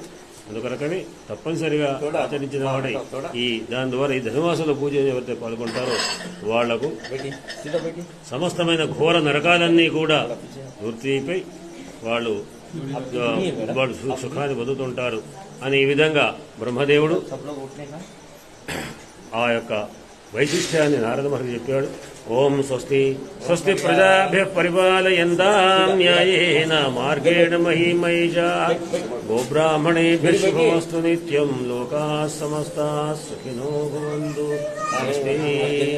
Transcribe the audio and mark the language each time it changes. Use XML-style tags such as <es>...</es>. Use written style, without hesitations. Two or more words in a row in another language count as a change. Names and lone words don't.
<te>అందుకొరకని తప్పనిసరిగా ఆచరించిన వాడే దాని ద్వారా ఈ ధనుర్మాసంలో పూజ ఎవరైతే పాల్గొంటారో వాళ్లకు సమస్తమైన ఘోర నరకాలన్నీ కూడా వృత్తిపై వాళ్ళు సుఖాన్ని పొందుతుంటారు అని ఈ విధంగా బ్రహ్మదేవుడు ఆ యొక్క వైశిష్ట్యాన్ని నారద మహర్షి చెప్పాడు.</te> <sa>ఓం స్వస్తి స్వస్తి ప్రజాభ్య పరిపాలయంతాం న్యాయేన మార్గేణ మహీమహీషా గోబ్రాహ్మణేభ్యః శుభమస్తు నిత్యం లోకాః సమస్తాః సుఖినో భవంతు.</sa>